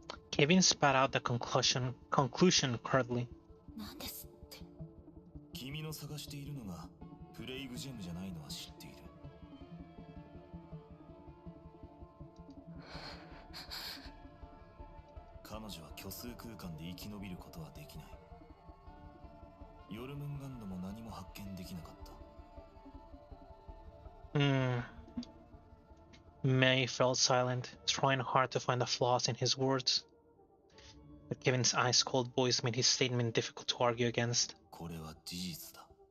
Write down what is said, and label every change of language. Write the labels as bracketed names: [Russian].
[English] Kevin spat out the conclusion curtly. [Japanese] なんですって。君の探しているのがプレイグジェムじゃないのは知っている。彼女は虚数空間で生き延びることはできない。ヨルムンガンドも何も発見できなかった。 [English] May felt silent, trying hard to find the flaws in his words. But Kevin's ice-cold voice made his statement difficult to argue against. [Japanese] これは事実だ。